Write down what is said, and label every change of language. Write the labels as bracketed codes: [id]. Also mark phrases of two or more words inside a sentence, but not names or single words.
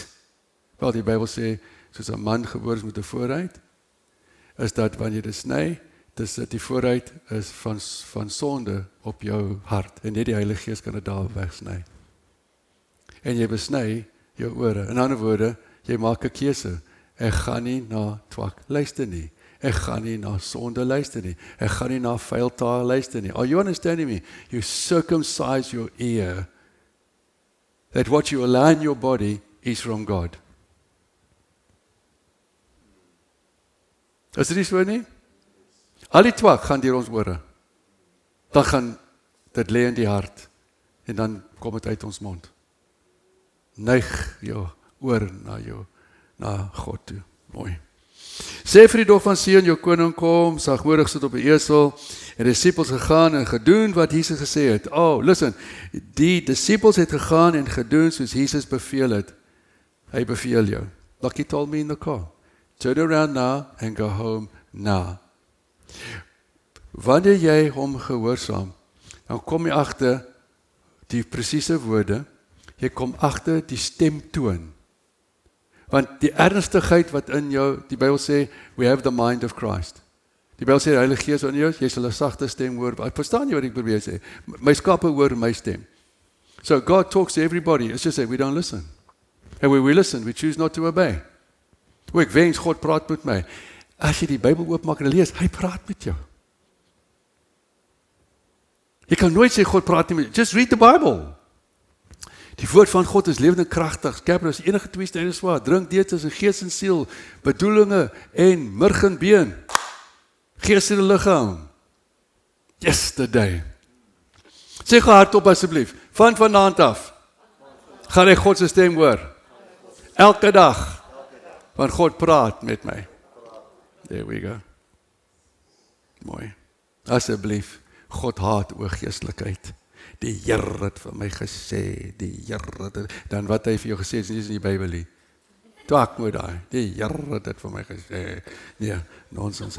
[af] Wel, die Bybel sê, soos 'n man gebore is met 'n vooruit, is dat wanneer jy dit sny, dis dat die vooruit is van sonde op jou hart, en net die Heilige Gees kan dit daar wegsny. En jy besny jou ore. In ander woorde, jy maak 'n keuse. Ek gaan nie na twak luister nie. Ek gaan nie na sonde luister nie. Ek gaan nie na vuil taal luister nie. [en] Are you understanding me? You circumcise your ear that what you allow in your body is from God. [af] Is dit nie so nie? Al die twak gaan deur ons ore. Dan gaan dit lê in die hart en dan kom dit uit ons mond. Neig jou oor na God toe. Mooi. Sê vir die dog van Sion, jou koning kom, sagmoedig sit op 'n esel, en die disippels gegaan en gedoen wat Jesus gesê het. [en] Oh, listen, [af] die disippels het gegaan en gedoen soos Jesus beveel het. Hy beveel jou. [en] Like he told me in the car. Turn around now and go home now. [af] Wanneer jy hom gehoorsaam, dan kom jy agter die presiese woorde, jy kom agter die stemtoon. Want die ernstigheid wat in jou, die Bybel sê, [en] we have the mind of Christ. [af] Die Bybel sê, die Heilige Gees in jou, jy sal 'n sagte stem hoor. Ek verstaan jy wat ek probeer sê. My skape hoor my stem. [en] So God talks to everybody. It's just that we don't listen. And when we listen, we choose not to obey. [af] Ek wens God praat met my. As jy die Bybel oopmaak en lees, hy praat met jou. Jy kan nooit sê God praat nie met jou. [en] Just read the Bible. [af] Die woord van God is lewend en kragtig, skerper as enige tweesnede swaard, drink deur tussen gees en siel, bedoelinge en murg en been, gees en liggaam. [en] Yesterday. [af] Sê gou hardop asseblief, van vanaand af, gaan ek God se stem hoor. Elke dag, want God praat met my. [en] There we go. [af] Mooi. Asseblief, God haat oorgeestelikheid. Die Here het vir my gesê, die Here het, dan wat hy vir jou gesê is nie in die Bybel nie. Twak moet daai, die Here het dit vir my gesê. Nee, nonsens.